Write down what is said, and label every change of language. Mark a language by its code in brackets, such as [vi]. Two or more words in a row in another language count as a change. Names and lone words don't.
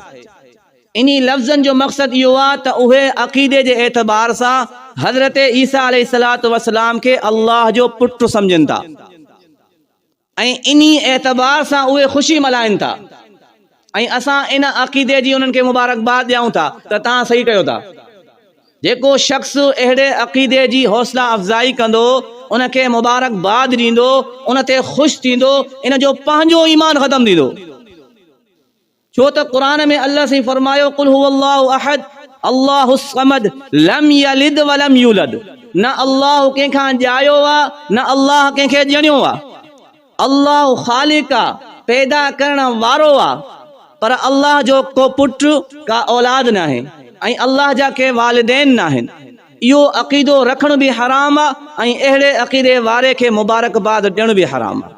[sd] इन्ही लफ़्ज़नि जो मक़सदु इहो आहे त उहे अक़ीदे जे एतबार सां हज़रत ईसा [ar] عليه الصلاة والسلام [sd] खे अल्लाह जो पुटु सम्झनि था ऐं इन्ही एतबार सां उहे ख़ुशी मल्हाइनि था ऐं असां इन अक़ीदे जी उन्हनि खे मुबारकबाद ॾियूं था त तव्हां सही कयो था। जेको शख़्स अहिड़े अक़ीदे जी हौसला अफ़ज़ाई कंदो, उनखे मुबारकबाद ॾींदो, उन ते ख़ुशि थींदो, इन जो पंहिंजो ईमान ख़तमु थींदो। छो त क़ुरान में अल्लाह से फरमायो [ar] قل هو الله أحد الله الصمد لم يلد ولم يولد. [sd] न अल्लाह कंहिंखां ॼायो आहे, न अल्लाह कंहिंखे ॼणियो आहे। अल्लाह ख़ालिक आहे, पैदा करण वारो आहे, पर अल्लाह जो को पुटु, का औलाद न आहे ऐं अल्लाह जा के वालिदैन न आहिनि। इहो अक़ीदो रखणु बि हराम आहे ऐं अहिड़े अक़ीदे वारे खे मुबारकबाद ॾियणु बि हराम आहे।